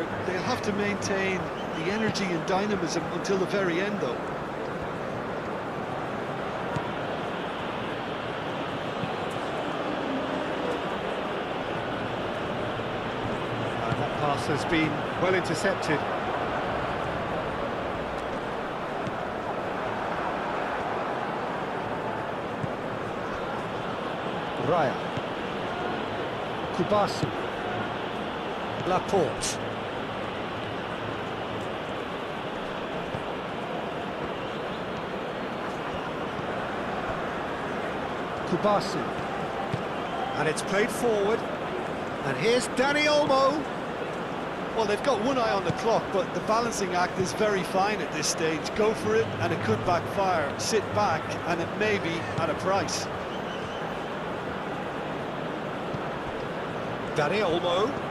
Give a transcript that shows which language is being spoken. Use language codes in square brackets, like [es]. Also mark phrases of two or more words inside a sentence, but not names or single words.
[en] They'll have to maintain the energy and dynamism until the very end, though. That pass has been well intercepted. Raya. Kubasi. Laporte. Kubasi. And it's played forward. And here's Dani Olmo. Well, they've got one eye on the clock, but the balancing act is very fine at this stage. Go for it, and it could backfire. Sit back, and it may be at a price. Dani Olmo.